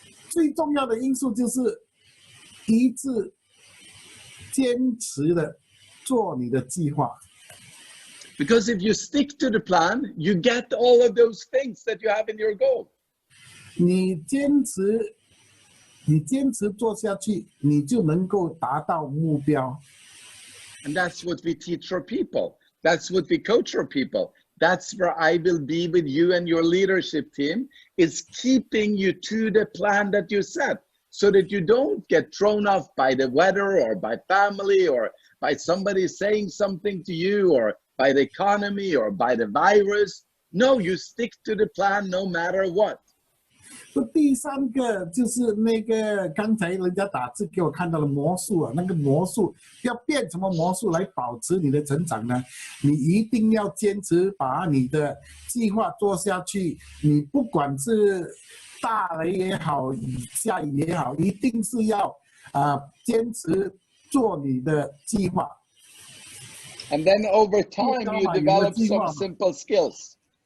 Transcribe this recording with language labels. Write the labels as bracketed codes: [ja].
[zh] 最重要的因素就是一致坚持的做你的计划。 [en] Because if you stick to the plan, you get all of those things that you have in your goal. [zh] 你坚持做下去，你就能够达到目标。 [en] And that's what we teach our people. That's what we coach our people. That's where I will be with you and your leadership team, is keeping you to the plan that you set, so that you don't get thrown off by the weather or by family or by somebody saying something to you or by the economy or by the virus. No, you stick to the plan no matter what. [zh] 第3个就是那个刚才人家打字给我看到的魔术啊，那个魔术要变什么魔术来保持你的成长呢？你一定要坚持把你的计划做下去。你不管是大雷也好，下雨也好，一定是要坚持做你的计划。 [en] And then over time, you develop some simple skills.